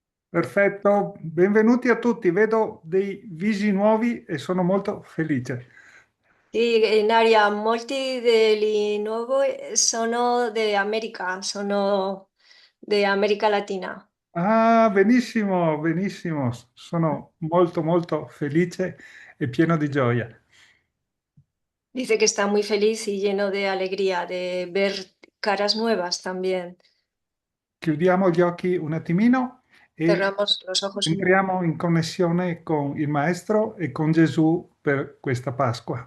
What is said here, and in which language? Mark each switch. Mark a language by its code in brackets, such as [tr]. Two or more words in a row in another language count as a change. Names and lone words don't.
[it] Perfetto, benvenuti a tutti. Vedo dei visi nuovi e sono molto felice. Sì, in aria molti degli nuovi sono di America, sono di America Latina. Ah, benissimo, benissimo. Sono molto, molto felice e pieno di gioia. [es] Dice que está muy feliz y lleno de alegría de ver caras nuevas también. [it] Chiudiamo gli occhi un attimino e [es] Cerramos los ojos un momento [it] entriamo in connessione con il Maestro e con Gesù per questa Pasqua.